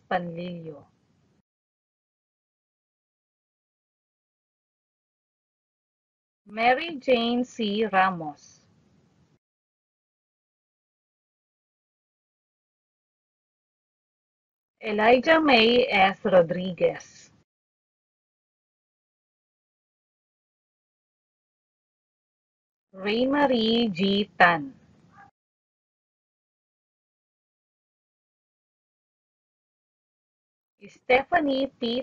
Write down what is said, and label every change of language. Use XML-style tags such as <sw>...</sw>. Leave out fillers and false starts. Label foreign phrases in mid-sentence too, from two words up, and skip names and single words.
<tl>Panlilio, Mary Jane C. Ramos, Elijah May S. Rodriguez, Ray Marie G. Tan, Stephanie P.</tl>